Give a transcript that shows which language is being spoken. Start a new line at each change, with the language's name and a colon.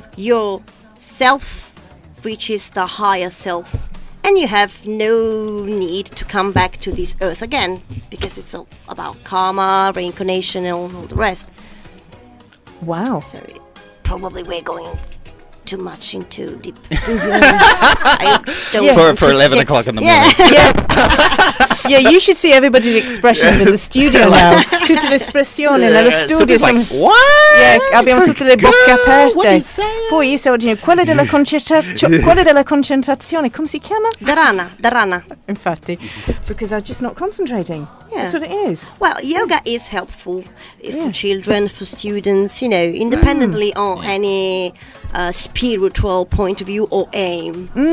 English: Your self reaches the higher self, and you have no need to come back to this earth again, because it's all about karma, reincarnation, and all the rest. Wow. So probably we're going too much into deep. I don't want For to 11 skip- o'clock in the Yeah. morning. Yeah, you should see everybody's expressions in the studio now.
Italian: Tutte le espressioni nello studio.
English: Like, what?
Italian: Yeah, abbiamo tutte le bocche
English: What are you
Italian: aperte.
English: saying?
Italian: Poi io stavo dicendo, quale della concentrazione, come si chiama? Dharana.
English: Infatti, because I'm just not concentrating. Yeah. That's what it is. Well, yoga is helpful for children, for students, independently on any spiritual point of view or aim.